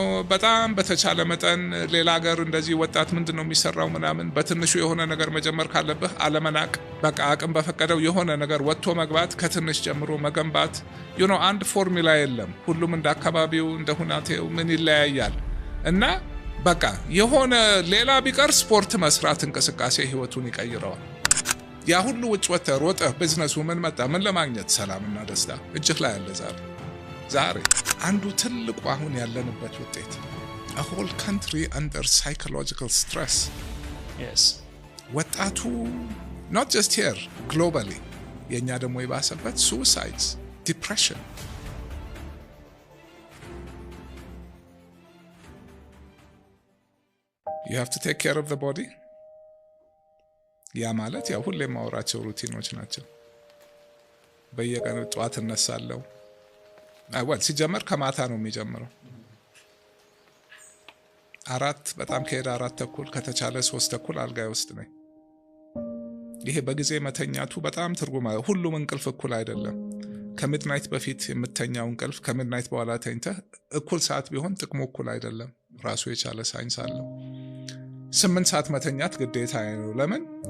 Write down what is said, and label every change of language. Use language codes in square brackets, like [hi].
[am] በጣም በተቻለ መጠን ሌላ ሀገር እንደዚህ ወጣት ምንድነው የሚሰራው ምናምን በትንሹ የሆነ ነገር መጀመር ካለብህ አለመናቅ፣ በቃ አቅም በፈቀደው የሆነ ነገር ወጥቶ መግባት፣ ከትንሽ ጀምሮ መገንባት። አንድ ፎርሙላ የለም። ሁሉም እንደ አካባቢው እንደ ሁናቴው ምን ይለያያል። እና በቃ የሆነ ሌላ ቢቀር ስፖርት መስራት እንቅስቃሴ ህይወቱን ይቀይረዋል። ያ ሁሉ ውጭ ወጥተህ ሮጠህ ቢዝነሱ ምን መጣ? ምን ለማግኘት? ሰላምና ደስታ እጅህ ላይ ያለ ዛሬ አንዱ ትልቁ አሁን ያለንበት ውጤት [en] a whole country under psychological stress. Yes. [am] ወጣቱ [en] not just here globally [am] የኛ ደግሞ የባሰበት [en] suicides, depression. You have to take care of the body. [am] ያ ማለት ያው ሁሌ ማወራቸው ሩቲኖች ናቸው። በየቀኑ ጠዋት እነሳለሁ። ሲጀመር ከማታ ነው የሚጀምረው። 4 በጣም ከሄደ 4:30 ከተቻለ 3:30 አልጋይ ውስጥ ነኝ። ይሄ በጊዜ መተኛቱ በጣም ትርጉም አለው። ሁሉም እንቅልፍ እኩል አይደለም። ከሚድናይት በፊት የምተኛው እንቅልፍ ከሚድናይት በኋላ ተኝተህ እኩል ሰዓት ቢሆን ጥቅሙ እኩል አይደለም። ራሱ የቻለ ሳይንስ አለው። 8 ሰዓት መተኛት ግዴታ ነው። ለምን?